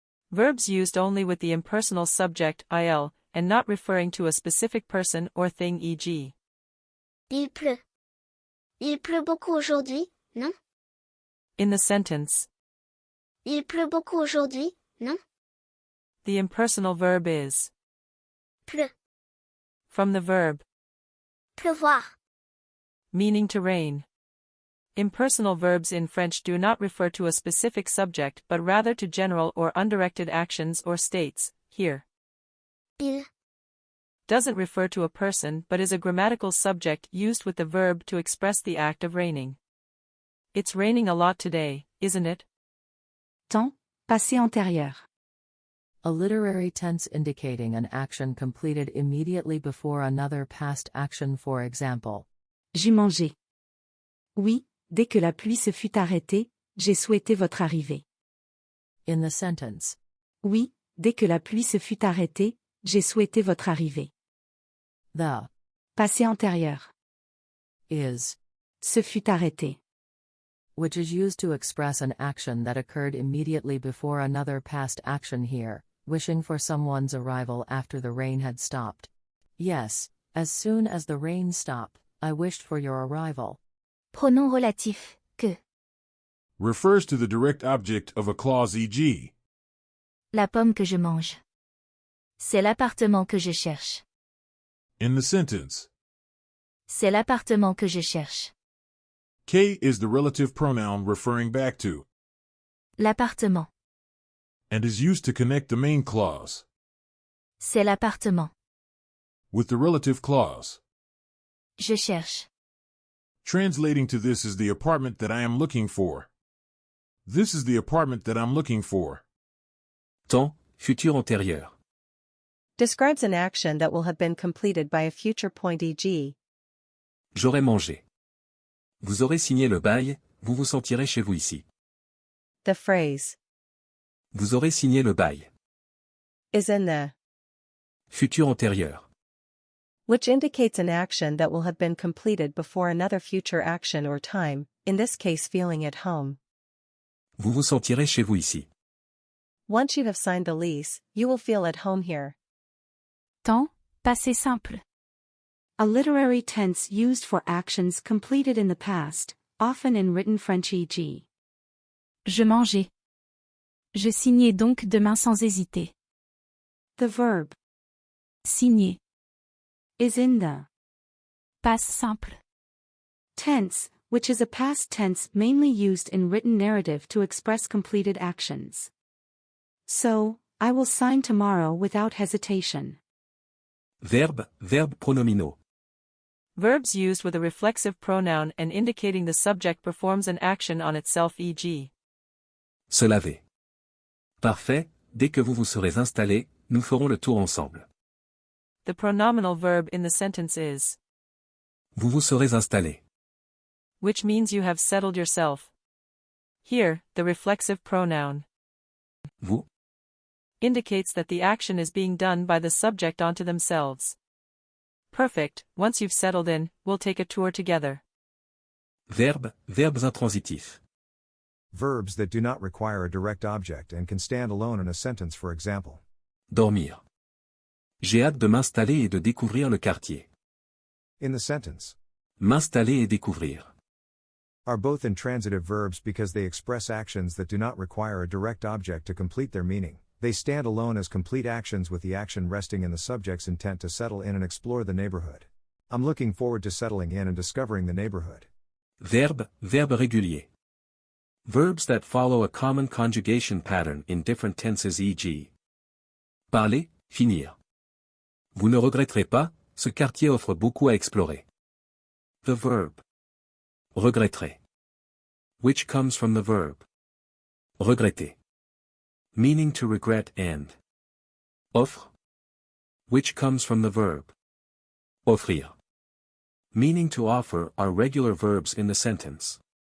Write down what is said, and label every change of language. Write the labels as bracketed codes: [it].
[en] Verbs used only with the impersonal subject il, and not referring to a specific person or thing, e.g. [fr] Il pleut. Il pleut beaucoup aujourd'hui, non? [en] In the sentence, [fr] Il pleut beaucoup aujourd'hui, non? [en] the impersonal verb is [fr] Pleut. [en] from the verb, [fr] Pleuvoir. [en] meaning to rain. Impersonal verbs in French do not refer to a specific subject but rather to general or undirected actions or states. Here, [fr] Il. [en] doesn't refer to a person but is a grammatical subject used with the verb to express the act of raining. It's raining a lot today, isn't it? [fr] Temps, passé antérieur. [en] A literary tense indicating an action completed immediately before another past action, for example. [fr] J'ai mangé. Oui, dès que la pluie se fut arrêtée, j'ai souhaité votre arrivée. [en] In the sentence, [fr] Oui, dès que la pluie se fut arrêtée, j'ai souhaité votre arrivée. [en] the [fr] Passé antérieur. [en] is, [fr] Se fut arrêté. [en] which is used to express an action that occurred immediately before another past action, here, wishing for someone's arrival after the rain had stopped. Yes, as soon as the rain stopped, I wished for your arrival. [fr] Pronom relatif, que. [en] refers to the direct object of a clause, e.g. [fr] La pomme que je mange. C'est l'appartement que je cherche. [en] In the sentence, [fr] C'est l'appartement que je cherche. [en] K is the relative pronoun referring back to, [fr] L'appartement. [en] and is used to connect the main clause [fr] C'est l'appartement. [en] with the relative clause. [fr] Je cherche. [en] Translating to this is the apartment that I am looking for. This is the apartment that I'm looking for. [fr] Temps, futur antérieur. [en] Describes an action that will have been completed by a future point, e.g. [fr] J'aurai mangé. Vous aurez signé le bail, vous vous sentirez chez vous ici. [en] The phrase [fr] Vous aurez signé le bail. [en] is in the, [fr] Futur antérieur. [en] which indicates an action that will have been completed before another future action or time, in this case feeling at home. [fr] Vous vous sentirez chez vous ici. [en] Once you have signed the lease, you will feel at home here. [fr] Temps, passé simple. [en] A literary tense used for actions completed in the past, often in written French, e.g. [fr] Je mangeais. Je signais donc demain sans hésiter. [en] The verb signer is in the past simple tense, which is a past tense mainly used in written narrative to express completed actions. So, I will sign tomorrow without hesitation. [fr] Verbe, verbes pronominaux. [en] Verbs used with a reflexive pronoun and indicating the subject performs an action on itself, e.g. [fr] Se laver. Parfait, dès que vous vous serez installé, nous ferons le tour ensemble. [en] The pronominal verb in the sentence is, [fr] Vous vous serez installé. [en] which means you have settled yourself. Here, the reflexive pronoun [fr] Vous, [en] indicates that the action is being done by the subject onto themselves. Perfect, once you've settled in, we'll take a tour together. [fr] verbe, verbes intransitifs. [en] Verbs that do not require a direct object and can stand alone in a sentence, for example. [fr] Dormir. J'ai hâte de m'installer et de découvrir le quartier. [en] In the sentence, [fr] M'installer et découvrir. [en] are both intransitive verbs because they express actions that do not require a direct object to complete their meaning. They stand alone as complete actions with the action resting in the subject's intent to settle in and explore the neighborhood. I'm looking forward to settling in and discovering the neighborhood. [fr] Verbe, verbe régulier. [en] Verbs that follow a common conjugation pattern in different tenses, e.g. [fr] Parler, finir. Vous ne regretterez pas, ce quartier offre beaucoup à explorer. [en] The verb. Regretterai. Which comes from the verb. Regretter. Meaning to regret and. Offre. Which comes from the verb. Offrir. Meaning to offer are regular verbs in the sentence.